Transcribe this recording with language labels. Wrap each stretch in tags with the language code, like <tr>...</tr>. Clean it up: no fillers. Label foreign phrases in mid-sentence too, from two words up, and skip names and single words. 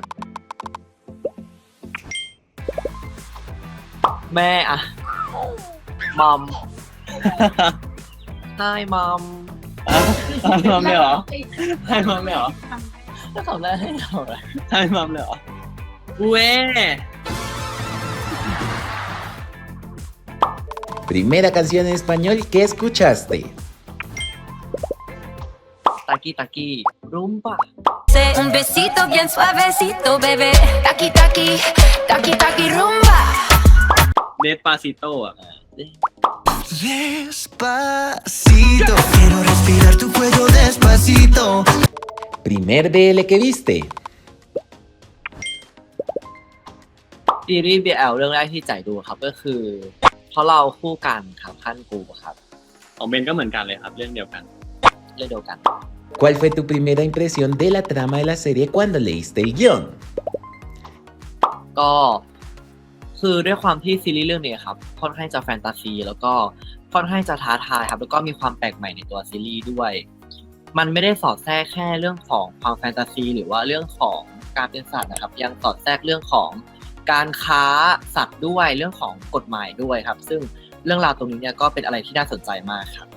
<th>แม่อะมัม</th> <en>Hi mom</en> <th>ให้มัมเลยเหรอให้มัมเลยเหรอ ก็ทำได้ให้เราเลย ให้มัมเลยเหรอเว้</th> <es>Primera canción en español que escuchaste.</es> <th>ตากี้ตากี้รุ้มป่ะ</th> <es>Un besito bien suavecito, bebé. Taki, taki, taki, taki, rumba.</es> <th>เดสปาซิโตอ่ะ</th> <es>Despacito, quiero respirar tu cuello despacito. Primer BL que viste.</es> <th>ซีรีส์ BL เรื่องแรกที่จ่ายดูครับก็คือเพราะเราคู่กันครับขั้นกูครับ ของเบนก็เหมือนกันเลยครับเรื่องเดียวกัน เรื่องเดียวกัน</th> <es>¿Cuál fue tu primera impresión de la trama de la serie cuando leíste el guión?</es> <th>ก็คือด้วยความที่ซีรีส์เรื่องนี้ครับค่อนข้างจะแฟนตาซีแล้วก็ค่อนข้างจะท้าทายครับแล้วก็มีความแปลกใหม่ในตัวซีรีส์ด้วยมันไม่ได้สอดแทรกแค่เรื่องของความแฟนตาซีหรือว่าเรื่องของการเป็นสัตว์นะครับยังสอดแทรกเรื่องของการค้าสัตว์ด้วยเรื่องของกฎหมายด้วยครับซึ่งเรื่องราวตรงนี้เนี่ยก็เป็นอะไรที่น่าสนใจมากครับ</th>